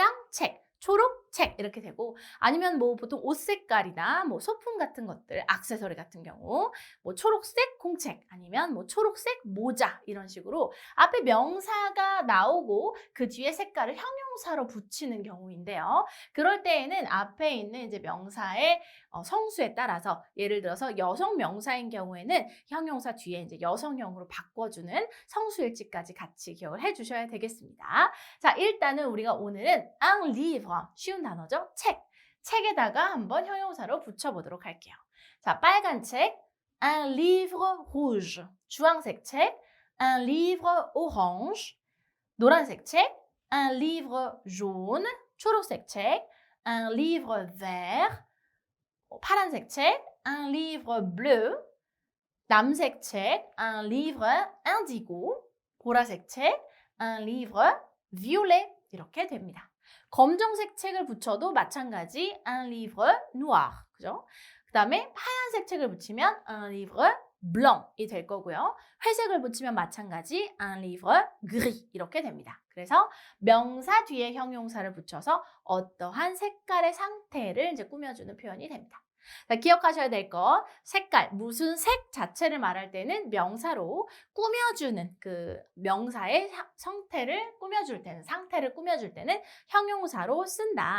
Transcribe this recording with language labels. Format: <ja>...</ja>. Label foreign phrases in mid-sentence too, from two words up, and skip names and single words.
<ko>빨강 책, 초록 책 이렇게 되고 아니면 뭐 보통 옷 색깔이나 뭐 소품 같은 것들, 액세서리 같은 경우 뭐 초록색 공책 아니면 뭐 초록색 모자 이런 식으로 앞에 명사가 나오고 그 뒤에 색깔을 형용사로 붙이는 경우인데요. 그럴 때에는 앞에 있는 이제 명사의 성수에 따라서 예를 들어서 여성 명사인 경우에는 형용사 뒤에 이제 여성형으로 바꿔주는 성수일치까지 같이 기억을 해주셔야 되겠습니다. 자, 일단은 우리가 오늘은</ko> <fr>un livre,</fr> <ko>쉬운 단어죠? 책. 책에다가 한번 형용사로 붙여보도록 할게요. 자, 빨간 책,</ko> <fr>un livre rouge.</fr> <ko>주황색 책,</ko> <fr>un livre orange.</fr> <ko>노란색 책,</ko> <fr>un livre jaune.</fr> <ko>초록색 책,</ko> <fr>un livre vert.</fr> <ko>파란색 책,</ko> <fr>un livre bleu.</fr> <ko>남색 책,</ko> <fr>un livre indigo.</fr> <ko>보라색 책,</ko> <fr>un livre violet.</fr> <ko>이렇게 됩니다. 검정색 책을 붙여도 마찬가지</ko> <fr>un livre noir.</fr> <ko>그죠? 그 다음에 하얀색 책을 붙이면</ko> <fr>un livre blanc</fr> <ko>이 될 거고요. 회색을 붙이면 마찬가지</ko> <fr>un livre gris</fr> <ko>이렇게 됩니다. 그래서 명사 뒤에 형용사를 붙여서 어떠한 색깔의 상태를 이제 꾸며주는 표현이 됩니다. 자, 기억하셔야 될 거, 색깔, 무슨 색 자체를 말할 때는 명사로 꾸며주는 그 명사의 상태를 꾸며줄 때는 형용사로 쓴다.</ko>